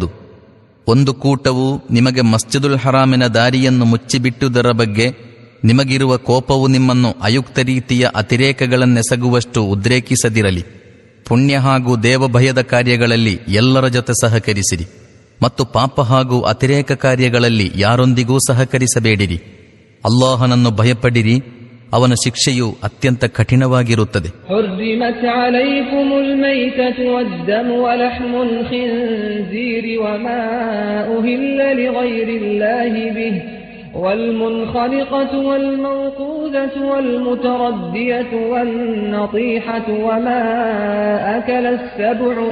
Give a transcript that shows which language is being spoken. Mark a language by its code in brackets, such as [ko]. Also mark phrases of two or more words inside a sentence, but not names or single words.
[kn] ಒಂದು ಕೂಟವು ನಿಮಗೆ ಮಸ್ಜಿದುಲ್ ಹರಾಮಿನ ದಾರಿಯನ್ನು ಮುಚ್ಚಿಬಿಟ್ಟುದರ ಬಗ್ಗೆ ನಿಮಗಿರುವ ಕೋಪವು ನಿಮ್ಮನ್ನು ಅಯುಕ್ತ ರೀತಿಯ ಅತಿರೇಕಗಳನ್ನೆಸಗುವಷ್ಟು ಉದ್ರೇಕಿಸದಿರಲಿ. ಪುಣ್ಯ ಹಾಗೂ ದೇವಭಯದ ಕಾರ್ಯಗಳಲ್ಲಿ ಎಲ್ಲರ ಜೊತೆ ಸಹಕರಿಸಿರಿ ಮತ್ತು ಪಾಪ ಹಾಗೂ ಅತಿರೇಕ ಕಾರ್ಯಗಳಲ್ಲಿ ಯಾರೊಂದಿಗೂ ಸಹಕರಿಸಬೇಡಿರಿ. ಅಲ್ಲಾಹನನ್ನು ಭಯಪಡಿರಿ, ಅವನ ಶಿಕ್ಷೆಯು ಅತ್ಯಂತ ಕಠಿಣವಾಗಿರುತ್ತದೆ. [ar] حرمت عليكم الميتة والدم ولحم الخنزير وما أهل لغير الله به والمنخنقة والموقوذة والمتردية والنطيحة وما أكل السبع